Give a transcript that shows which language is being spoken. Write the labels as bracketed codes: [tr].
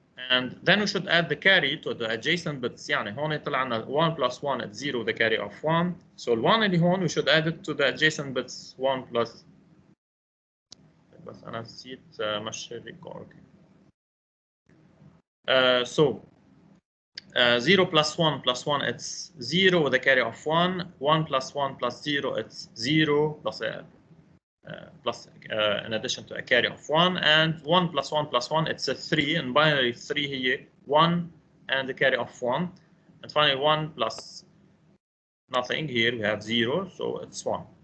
[en] And then we should add the carry to the adjacent bits. [ar] يعني هون طلع لنا [en] 1 plus 1 at 0 the carry of 1. So ال 1 [ar] اللي هون [en] we should add it to the adjacent bits 1 plus. [ar] بس أنا نسيت مشي الريكورد. [en] So 0 plus 1 plus 1 it's 0 with a carry of 1. 1 plus 1 plus 0 it's 0 plus in addition to a carry of 1, and 1 plus 1 plus 1 it's a 3. In binary 3 here 1 and the carry of 1, and finally 1 plus nothing, here we have 0, so it's 1.